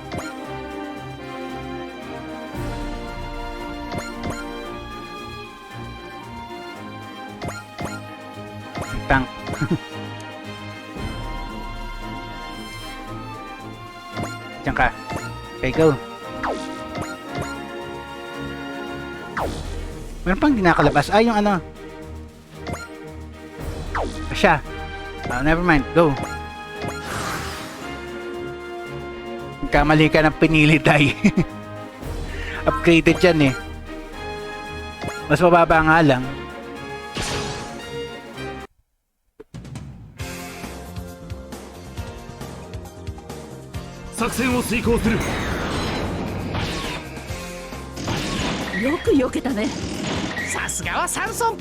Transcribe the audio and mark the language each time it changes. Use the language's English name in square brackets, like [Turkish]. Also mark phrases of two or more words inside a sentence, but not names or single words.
[Filipino] Tank. Diyan ka. [English] Okay, go. [Filipino] Meron pang di nakalabas. Ay, yung ano. Siya. [English] Never mind. Go. [Filipino] Kamali ka ng pinili, Tay. Upgraded yan eh. Mas mababa nga lang. [Japanese] よく避けたね。さすがはサムソン。